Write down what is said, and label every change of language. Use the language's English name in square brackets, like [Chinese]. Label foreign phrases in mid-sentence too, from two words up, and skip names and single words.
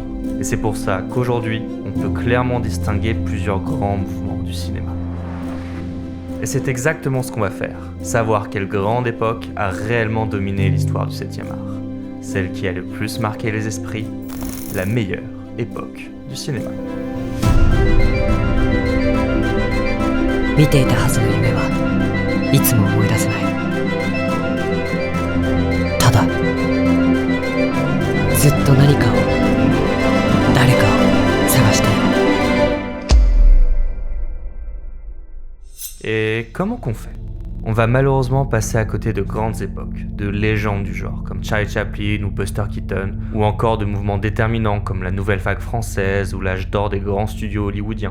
[French] Et c'est pour ça qu'aujourd'hui, on peut clairement distinguer plusieurs grands mouvements du cinéma. Et c'est exactement ce qu'on va faire. Savoir quelle grande époque a réellement dominé l'histoire du 7e art. Celle qui a le plus marqué les esprits, la meilleure époque du cinéma. [Japanese] 見ていたはずの夢はいつも思い出せない。ただずっと何かを誰かを探している。 [French] Et comment qu'on fait ? On va malheureusement passer à côté de grandes époques, de légendes du genre, comme Charlie Chaplin ou Buster Keaton, ou encore de mouvements déterminants comme la nouvelle vague française ou l'âge d'or des grands studios hollywoodiens.